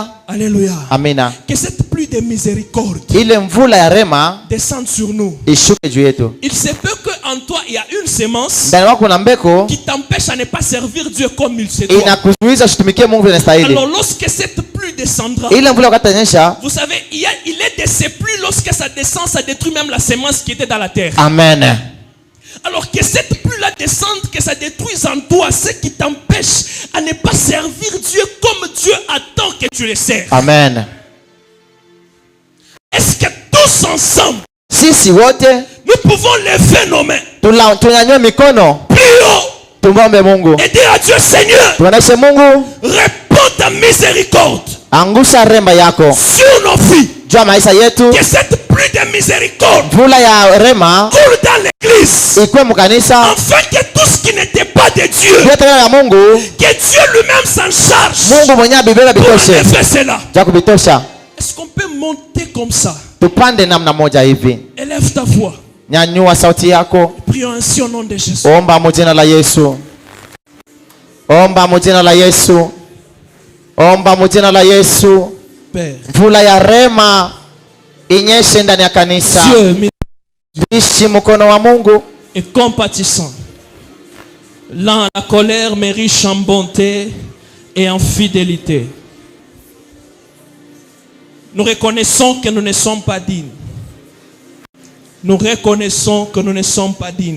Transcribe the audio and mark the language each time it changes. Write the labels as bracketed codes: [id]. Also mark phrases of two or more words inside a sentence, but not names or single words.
[fr] Alléluia. [sw] Amina. [fr] Que cette pluie de miséricorde [sw] Ile mvula ya rema [fr] descende sur nous. [sw] ishuke juu yetu. [fr] Il se peut qu'en toi il y a une semence [sw] Ndani mwako kuna mbeko [fr] qui t'empêche à ne pas servir Dieu comme il se doit. [sw] inakuzuiza usitumikie Mungu vile inastahili. [fr] Alors lorsque cette pluie descendra, [sw] Ile mvula wakati itanyesha, [fr] vous savez, il est de ces pluies, lorsque ça descend, ça détruit même la semence qui était dans la terre. amen. Alors que cette pluie-là descende, que ça détruise en toi ce qui t'empêche à ne pas servir Dieu comme Dieu attend que tu le serves. Amen. Est-ce que tous ensemble, [sw] Sisi wote [fr] nous pouvons lever nos mains [sw] tunyanyue mikono [fr] plus haut [sw] tumwombe Mungu, [fr] et dire à Dieu, Seigneur, [sw] tuoneshe Mungu, [fr] réponds ta miséricorde [sw] angusha rema yako [fr] sur nos vies. [sw] juu ya maisha yetu. [fr] Que cette pluie de miséricorde [sw] Mvula ya rema [fr] coule dans l'église, [sw] ikuwe mukanisa, [fr] afin que tout ce qui n'était pas de Dieu, [sw] vyote ya Mungu, [fr] que Dieu lui-même s'en charge [sw] Mungu mwenyewe abibebe [fr] pour [sw] bitoshe [fr] enlever cela. [sw] ja kubitosha. [fr] Est-ce qu'on peut monter comme ça? [sw] Tupande namna moja hivi. [fr] Élève ta voix. [sw] Nyanyua sauti yako, [fr] Prions ainsi au nom de Jésus. [sw] omba mujina la Yesu, omba mujina la Yesu, omba mujina la Yesu. [fr] Père, [sw] Mvula ya rema inyeshe ndani ya kanisa. [fr] Dieu [sw] Ishi mkono wa Mungu [fr] est compatissant, lent à la colère, mais riche en bonté et en fidélité. Nous reconnaissons que nous ne sommes pas dignes. Nous reconnaissons que nous ne sommes pas dignes.